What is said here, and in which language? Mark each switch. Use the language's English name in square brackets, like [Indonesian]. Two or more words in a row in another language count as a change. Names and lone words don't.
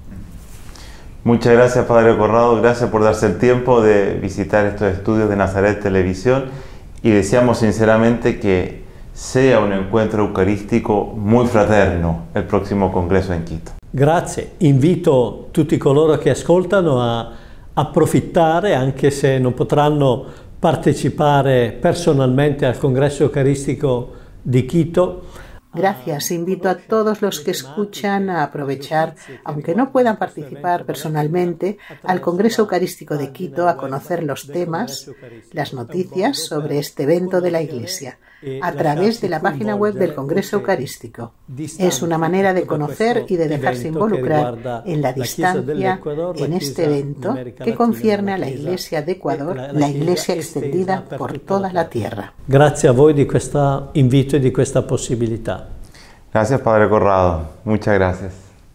[Spanish] Muchas gracias, Padre Corrado, gracias por darse el tiempo de visitar estos estudios de Nazaret Televisión y deseamos sinceramente que sea un encuentro eucarístico muy fraterno el próximo congreso en Quito. [Italian] Grazie, invito tutti coloro che ascoltano a approfittare, anche se non potranno partecipare personalmente al congresso eucaristico di Quito. [Spanish] Gracias. Invito a todos los que escuchan a aprovechar, aunque no puedan participar personalmente, al Congreso Eucarístico de Quito a conocer los temas, las noticias sobre este evento de la Iglesia, a través de la página web del Congreso Eucarístico. Es una manera de conocer y de dejarse involucrar en la distancia en este evento que concierne a la Iglesia de Ecuador, la Iglesia extendida por toda la tierra. [Italian] Grazie a voi di questo invito e di questa possibilità. [Spanish] Gracias, Padre Corrado. Muchas gracias.